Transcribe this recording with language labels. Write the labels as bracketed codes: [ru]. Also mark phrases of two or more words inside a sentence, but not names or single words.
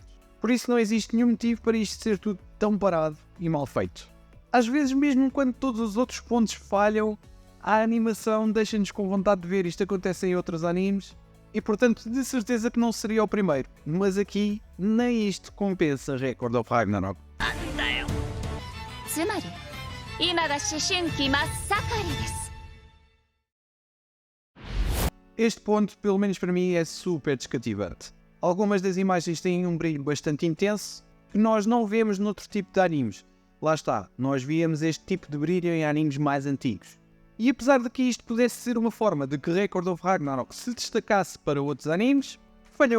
[pt] Por isso não existe nenhum motivo para isto ser tudo tão parado e mal feito. Às vezes mesmo quando todos os outros pontos falham, a animação deixa-nos com vontade de ver. Isto acontece em outros animes e portanto de certeza que não seria o primeiro. Mas aqui nem isto compensa Record of Ragnarok. [ja] つまり今が思春期真っ盛りです。 [pt] Este ponto, pelo menos para mim, é super descativante. Algumas das imagens têm um brilho bastante intenso que nós não vemos noutro tipo de animes. Lá está, nós víamos este tipo de brilho em animes mais antigos. E apesar de que isto pudesse ser uma forma de que Record of Ragnarok se destacasse para outros animes, falhou.